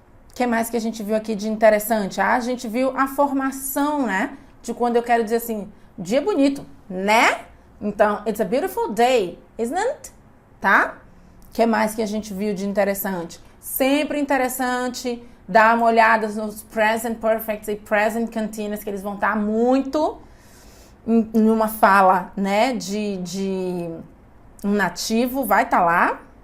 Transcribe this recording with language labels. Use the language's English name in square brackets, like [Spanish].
[Portuguese] O que mais que a gente viu aqui de interessante? A gente viu a formação, né? De quando eu quero dizer assim, dia bonito, né? [English] Então, it's a beautiful day, isn't it? [Portuguese] Tá? O que mais que a gente viu de interessante? Sempre interessante dar uma olhada nos present perfects e present continuous, que eles vão estar muito em uma fala, né? De um nativo, vai estar lá.